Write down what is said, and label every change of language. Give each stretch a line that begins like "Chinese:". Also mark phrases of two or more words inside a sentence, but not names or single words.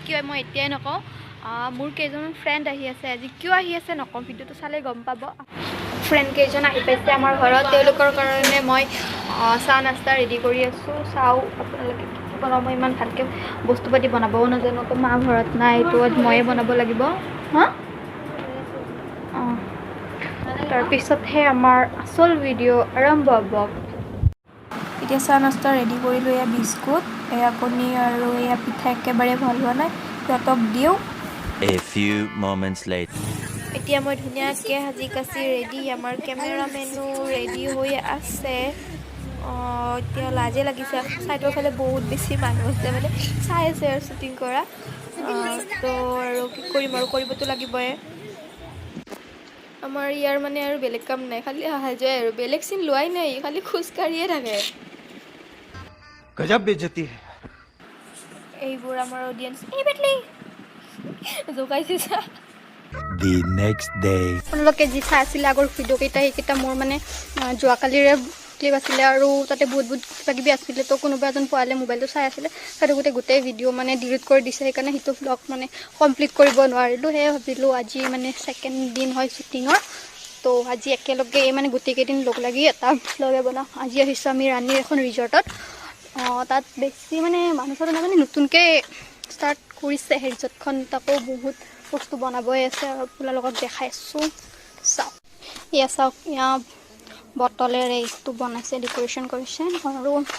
Assamese: কিয় মই এতিয়াই নকওঁ মোৰ কেইজনমান ফ্ৰেণ্ড আহি আছে আজি কিয় আহি আছে নকওঁ ভিডিঅ'টো চালে গম পাব ফ্ৰেণ্ড কেইজন আহি পাইছে আমাৰ ঘৰত তেওঁলোকৰ কাৰণে মই চাহ নাস্তা ৰেডি কৰি আছোঁ চাওঁ আপোনালোকে কি বনাব মই ইমান ভালকৈ বস্তু পাতি বনাবও নাজানো তো মা ঘৰত নাই এইটো ময়ে বনাব লাগিব হা তাৰপিছতহে আমাৰ আচল ভিডিঅ' আৰম্ভ হ'ব এতিয়া চাহ নাস্তা ৰেডি কৰিলোঁ এয়া বিস্কুট এয়া কণী আৰু এয়া পিঠা একেবাৰে ভাল হোৱা নাই সিহঁতক দিওঁ
English: A few moments later
Assamese: এতিয়া মই ধুনীয়াকৈ সাজি কাচি ৰেডি আমাৰ কেমেৰামেনো ৰেডি হৈ আছে এতিয়া লাজে লাগিছে ছাইডৰ ফালে বহুত বেছি মানুহ আছে মানে চাই আছে আৰু শ্বুটিং কৰা তো আৰু কি কৰিম আৰু কৰিবতো লাগিবই আমাৰ ইয়াৰ মানে আৰু বেলেগ কাম নাই খালি অহা যায় আৰু বেলেগ চিন লোৱাই নাই খালি খোজকাঢ়িয়ে থাকে
Hindi: गजब बेइज्जती है
Assamese: এইবোৰ আমাৰ অডিয়েন্স এই বেটলি জোকাইছে চা
English: The next day
Assamese: আপোনালোকে যি চাই আছিলে আগৰ ভিডিঅ'কেইটা সেইকেইটা মোৰ মানে যোৱাকালিৰে ক্লিপ আছিলে আৰু তাতে বহুত কিবা কিবি আছিলে তো কোনোবা এজন পোৱালে মোবাইলটো চাই আছিলে সেইটো গোটেই ভিডিঅ' মানে ডিলিট কৰি দিছে সেইকাৰণে সেইটো ভ্লগ মানে কমপ্লিট কৰিব নোৱাৰিলোঁ সেয়ে ভাবিলোঁ আজি মানে ছেকেণ্ড দিন হয় শ্বুটিঙৰ তো আজি একেলগে মানে গোটেইকেইদিন লগ লাগি এটা ভ্লগে বনাওঁ আজি আহিছোঁ আমি ৰাণীৰ এখন ৰিজৰ্টত তাত বেছি মানে মানুহ চানুহ মানে নতুনকৈ ষ্টাৰ্ট কৰিছে সেই ৰিজৰ্টখন তাকো বহুত বস্তু বনাবই আছে আৰু আপোনালোকক দেখাই আছোঁ চাওক এয়া চাওক এয়া বটলেৰে এইটো বনাইছে ডেক'ৰেশ্যন কৰিছে আৰু